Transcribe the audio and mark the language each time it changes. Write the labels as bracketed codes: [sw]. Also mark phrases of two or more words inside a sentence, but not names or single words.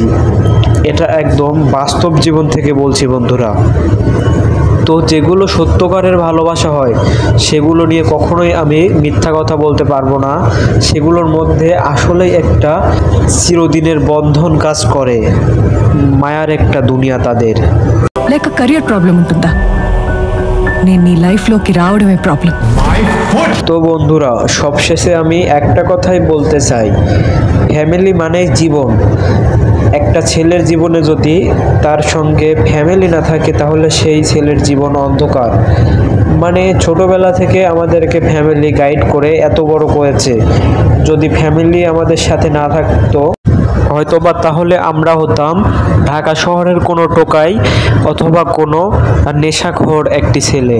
[bn] এটা একদম বাস্তব জীবন থেকে বলছি বন্ধুরা। তো যেগুলো সত্যকারের ভালোবাসা হয় সেগুলো নিয়ে কখনোই আমি মিথ্যা কথা বলতে পারবো না। সেগুলোর মধ্যে আসলেই একটা চিরদিনের বন্ধন কাজ করে, মায়ার একটা দুনিয়া তাদের। [en] like career problem [te] ఉంటుందా? నేను నీ లైఫ్లోకి రావడమే ప్రాబ్లం. [bn] তো বন্ধুরা, সবশেষে আমি একটা কথাই বলতে চাই, ফ্যামিলি মানেই জীবন। একটা ছেলের জীবনে যদি তার সঙ্গে ফ্যামিলি না থাকে তাহলে সেই ছেলের জীবন অন্ধকার। মানে ছোটবেলা থেকে আমাদেরকে ফ্যামিলি গাইড করে এত বড় করেছে, যদি ফ্যামিলি আমাদের সাথে না থাকতো হয়তোবা তাহলে আমরা হতাম ঢাকা শহরের কোনো টোকাই অথবা কোনো নেশাখোর একটি ছেলে।